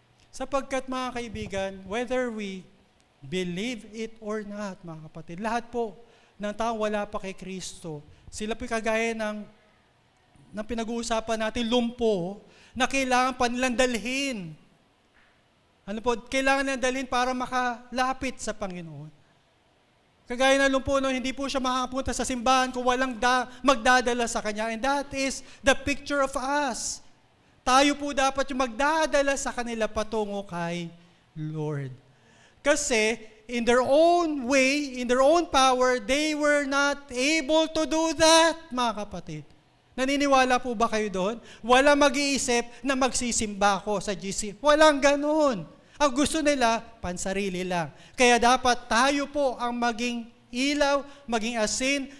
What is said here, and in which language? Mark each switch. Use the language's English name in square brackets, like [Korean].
[Filipino] Sapagkat mga kaibigan, [English] whether we believe it or not, [Filipino] mga kapatid, lahat po ng taong wala pa kay Kristo, sila po kagaya ng pinag-uusapan natin, lumpo, na kailangan pa nilang dalhin. Ano po, kailangan nilang dalhin para makalapit sa Panginoon. Kagaya ng lumpo, no, hindi po siya makapunta sa simbahan kung walang magdadala sa Kanya. [English] And that is the picture of us. [Filipino] Tayo po dapat yung magdadala sa kanila patungo kay Lord. [English] Kasi, in their own way, in their own power, they were not able to do that, [Filipino] mga kapatid. Naniniwala po ba kayo doon? Walang mag-iisip na magsisimba ako sa GC. Walang ganun. Ang gusto nila, pansarili lang. Kaya dapat tayo po ang maging ilaw, maging asin.